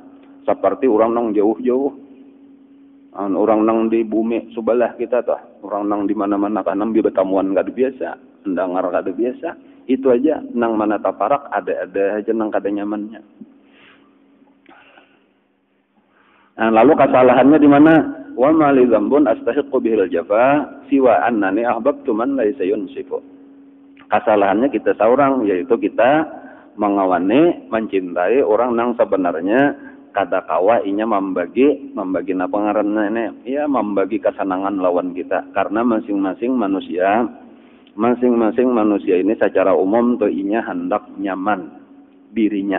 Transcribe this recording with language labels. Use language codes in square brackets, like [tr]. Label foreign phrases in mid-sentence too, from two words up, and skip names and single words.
[bjn] Seperti orang nang jauh-jauh. Orang nang di bumi sebelah kita tuh, orang nang di mana-mana kan bi betamuan kada biasa, mendengar kada biasa. Itu aja nang mana taparak ada aja nang kada nyamannya. Nah, lalu kesalahannya di mana? [ar] وما لي ذنب أستحق به الجفا سوى أنني أحببت من ليس ينصف. [bjn] Kesalahannya kita seorang, yaitu kita mengawani, mencintai orang nang sebenarnya kada kawa inya membagi napa ngaranna ini, ya membagi kesenangan lawan kita. Karena masing-masing manusia ini secara umum tuh inya hendak nyaman dirinya.